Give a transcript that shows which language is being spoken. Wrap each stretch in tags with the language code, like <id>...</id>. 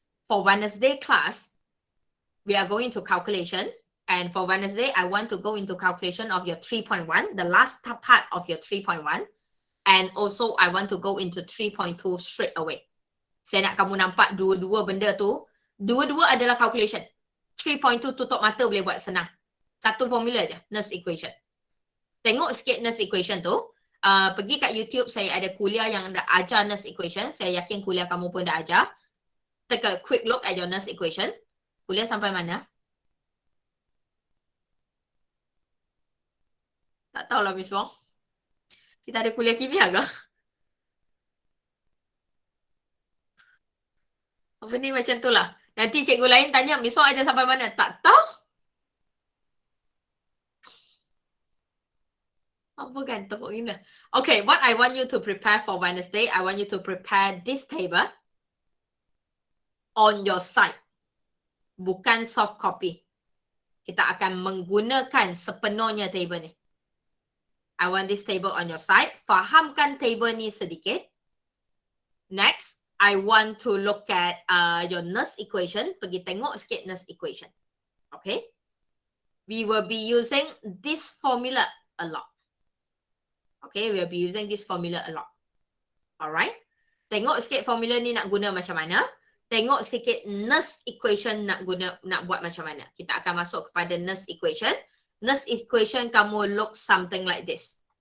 <en>For Wednesday class, we are going to calculation. And for Wednesday, I want to go into calculation of your 3.1, the last part of your 3.1. And also, I want to go into 3.2 straight away.</en> <ms>Saya nak kamu nampak dua-dua benda tu. Dua-dua adalah calculation. 3.2 tutup mata boleh buat senang. Satu formula je, Nernst equation. Tengok sikit Nernst equation tu. Pergi kat YouTube, saya ada kuliah yang dah ajar Nernst equation. Saya yakin kuliah kamu pun dah ajar.</ms> <en>Take a quick look at your Nernst equation.</en> <ms>Kuliah sampai mana? Tak tahulah Miss Wong. Kita ada kuliah kimia ke? Apa ni macam tu lah. Nanti cikgu lain tanya, Miss Wong ajar sampai mana? Tak tahu. Apa gantung ini?</ms> <en>Okay, what I want you to prepare for Wednesday, I want you to prepare this table on your side.</en> <ms>Bukan soft copy. Kita akan menggunakan sepenuhnya table ni.</ms> <en>I want this table on your side.</en> <ms>Fahamkan table ni sedikit.</ms> <en>Next, I want to look at your Nernst equation.</en> <ms>Pergi tengok sikit Nernst equation.</ms> <en>Okay? We will be using this formula a lot. Okay, we will be using this formula a lot.</en> <ms>Alright? Tengok sikit formula ni nak guna macam mana. Tengok sikit Nernst equation nak buat macam mana. Kita akan masuk kepada Nernst equation.</ms> <en>Nernst equation</en> <ms>kamu</ms> <en>look something like this.</en>